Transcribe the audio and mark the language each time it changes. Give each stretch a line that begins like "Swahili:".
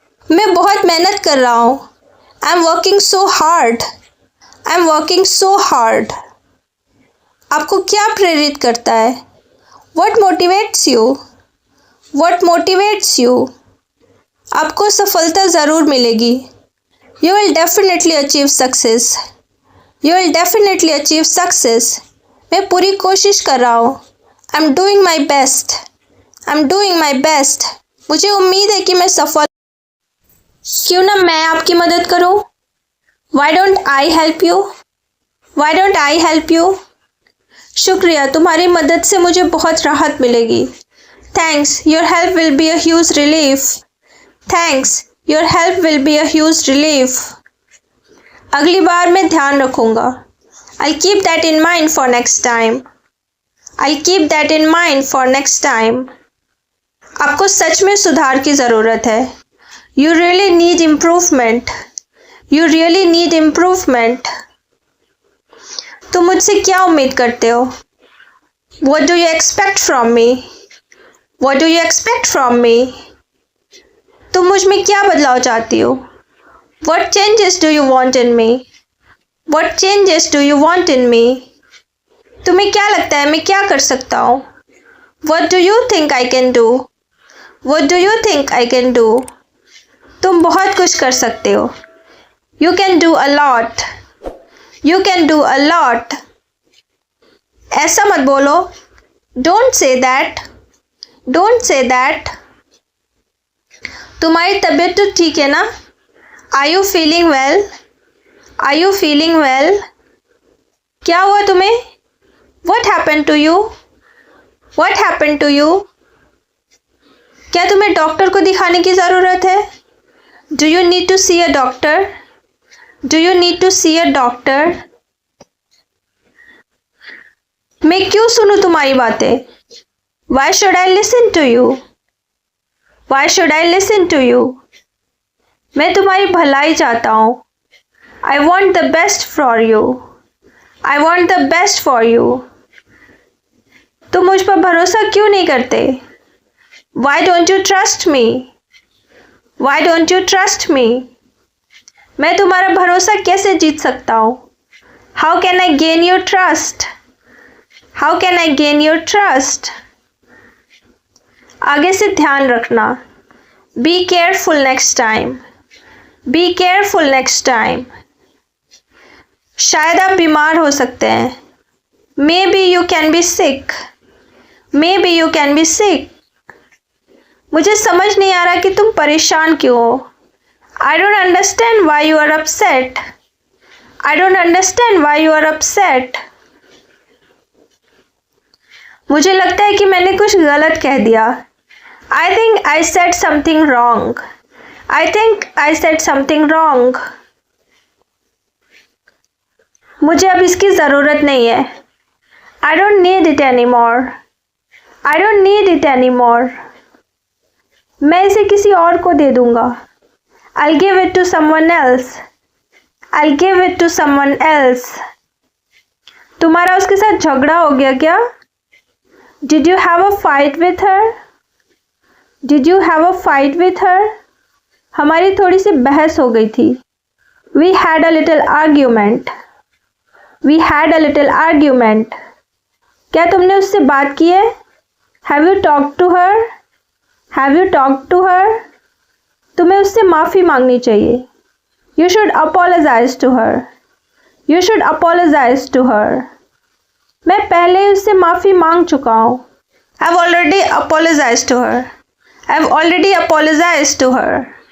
Hindi: मैं बहुत मेहनत कर रहा हूँ.
English: I'm working so hard. I'm working so hard.
Hindi: आपको क्या प्रेरित करता है?
English: What motivates you? What motivates you?
Hindi: आपको सफलता ज़रूर मिलेगी.
English: You will definitely achieve success. You will definitely achieve success.
Hindi: मैं पूरी कोशिश कर रहा हूँ.
English: I'm doing my best. I'm doing my best.
Hindi: मुझे उम्मीद है कि मैं सफल. क्यों ना मैं आपकी मदद करूं?
English: Why don't I help you? Why don't I help you?
Hindi: शुक्रिया, तुम्हारी मदद से मुझे बहुत राहत मिलेगी.
English: Thanks, your help will be a huge relief. Thanks, your help will be a huge relief.
Hindi: अगली बार मैं ध्यान रखूंगा.
English: I'll keep that in mind for next time. I'll keep that in mind for next time.
Hindi: आपको सच में सुधार की ज़रूरत है.
English: You really need improvement. You really need improvement.
Hindi: तुम मुझसे क्या उम्मीद करते हो?
English: What do you expect from me? What do you expect from me?
Hindi: तुम मुझ में क्या बदलाव चाहती हो?
English: What changes do you want in me? What changes do you want in me?
Hindi: तुम्हें क्या लगता है मैं क्या कर सकता हूँ?
English: What do you think I can do? What do you think I can do?
Hindi: तुम बहुत कुछ कर सकते हो.
English: You can do a lot. You can do a lot.
Hindi: ऐसा मत बोलो.
English: Don't say that. Don't say that.
Hindi: तुम्हारी तबीयत तो ठीक है ना?
English: Are you feeling well? Are you feeling well?
Hindi: क्या हुआ तुम्हें?
English: What happened to you? What happened to you?
Hindi: क्या तुम्हें डॉक्टर को दिखाने की ज़रूरत है?
English: Do you need to see a doctor? Do you need to see a doctor?
Hindi: मैं क्यों सुनूं तुम्हारी बातें?
English: Why should I listen to you? Why should I listen to you?
Hindi: मैं तुम्हारी भलाई चाहता हूँ.
English: I want the best for you. I want the best for you.
Hindi: तुम मुझ पर भरोसा क्यों नहीं करते?
English: Why don't you trust me? Why don't you trust me?
Hindi: मैं तुम्हारा भरोसा कैसे जीत सकता हूँ?
English: How can I gain your trust? How can I gain your trust?
Hindi: आगे से ध्यान रखना.
English: Be careful next time. Be careful next time.
Hindi: शायद आप बीमार हो सकते हैं.
English: Maybe you can be sick. Maybe you can be sick.
Hindi: मुझे समझ नहीं आ रहा कि तुम परेशान क्यों हो.
English: I don't understand why you are upset. I don't understand why you are upset.
Hindi: मुझे लगता है कि मैंने कुछ गलत कह दिया.
English: I think I said something wrong. I think I said something wrong.
Hindi: मुझे अब इसकी ज़रूरत नहीं है.
English: I don't need it anymore. I don't need it anymore.
Hindi: मैं इसे किसी और को दे दूंगा.
English: I'll give it to someone else. I'll give it to someone else.
Hindi: तुम्हारा उसके साथ झगड़ा हो गया क्या?
English: Did you have a fight with her? Did you have a fight with her?
Hindi: हमारी थोड़ी सी बहस हो गई थी.
English: We had a little argument. We had a little argument.
Hindi: क्या तुमने उससे बात की है?
English: Have you talked to her? Have you talked to her?
Hindi: तुम्हें उससे माफ़ी मांगनी चाहिए.
English: You should apologize to her. You should apologize to her.
Hindi: मैं पहले उससे माफ़ी मांग चुका हूँ.
English: I've already apologized to her. I've already apologized to her.